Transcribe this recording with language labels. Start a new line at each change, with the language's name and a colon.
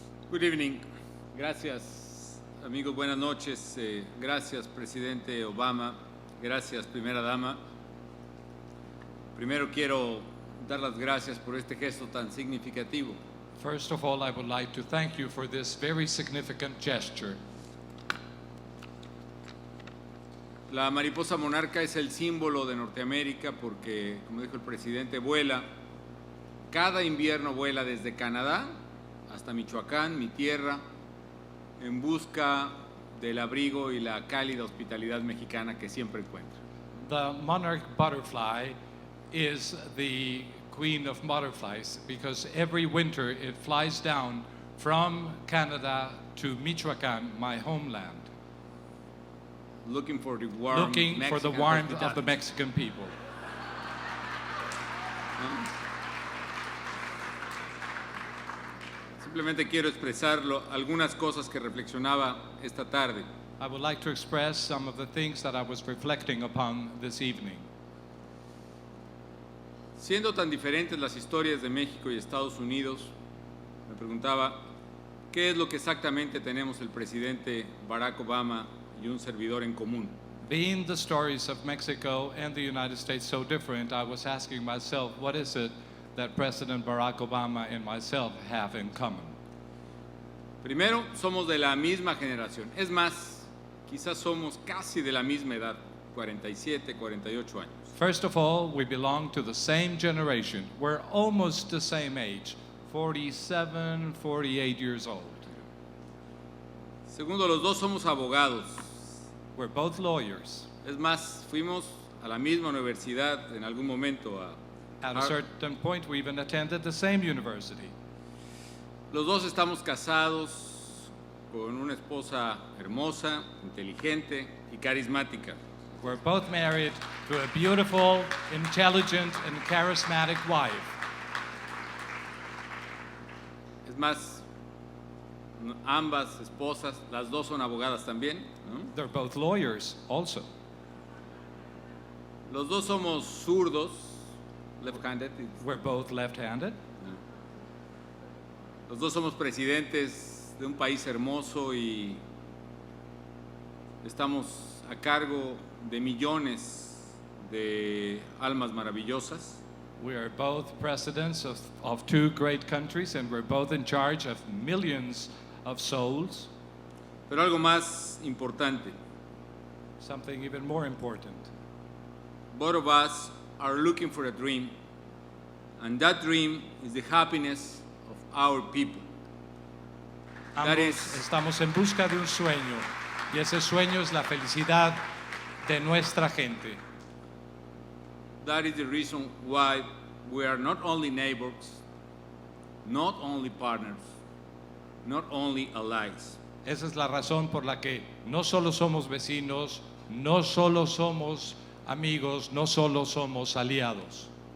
English: Good evening.
Spanish: Gracias, amigos. Buenas noches. Gracias, presidente Obama. Gracias, primera dama. Primero quiero dar las gracias por este gesto tan significativo.
English: First of all, I would like to thank you for this very significant gesture.
Spanish: La mariposa monarca es el símbolo de Norteamérica porque, como dijo el presidente, vuela. Cada invierno vuela desde Canadá hasta Michoacán, mi tierra, en busca del abrigo y la cálida hospitalidad mexicana que siempre encuentra.
English: The monarch butterfly is the queen of butterflies because every winter it flies down from Canada to Michoacán, my homeland, Looking for the warm looking for the Mexican warmth of the hospitality. Mexican people.
Spanish: Simplemente quiero expresar algunas cosas que reflexionaba esta tarde.
English: I would like to express some of the things that I was reflecting upon this evening.
Spanish: Siendo tan diferentes las historias de México y Estados Unidos, me preguntaba, ¿qué es lo que exactamente tenemos el presidente Barack Obama y un servidor en común?
English: Being the stories of Mexico and the United States so different, I was asking myself, what is it that President Barack Obama and myself have in common?
Spanish: Primero, somos de la misma generación. Es más, quizás somos casi de la misma edad, 47, 48 años.
English: First of all, we belong to the same generation. We're almost the same age, 47, 48 years old.
Spanish: Segundo, los dos somos abogados.
English: We're both lawyers.
Spanish: Es más, fuimos a la misma universidad en algún momento.
English: At a certain point, we even attended the same university.
Spanish: Los dos estamos casados con una esposa hermosa, inteligente y carismática.
English: We're both married to a beautiful, intelligent, and charismatic wife.
Spanish: Es más, ambas esposas, las dos son abogadas también, ¿no?
English: They're both lawyers also.
Spanish: Los dos somos zurdos,
English: left-handed. We're both left-handed.
Spanish: Los dos somos presidentes de un país hermoso y estamos a cargo de millones de almas maravillosas.
English: We are both presidents of two great countries, and we're both in charge of millions of souls.
Spanish: Pero algo más importante,
English: Something even more important. both of us are looking for a dream, and that dream is the happiness of our people. That is-
Spanish: estamos en busca de un sueño, y ese sueño es la felicidad de nuestra gente.
English: That is the reason why we are not only neighbors, not only partners, not only allies.
Spanish: Esa es la razón por la que no solo somos vecinos, no solo somos amigos, no solo somos aliados.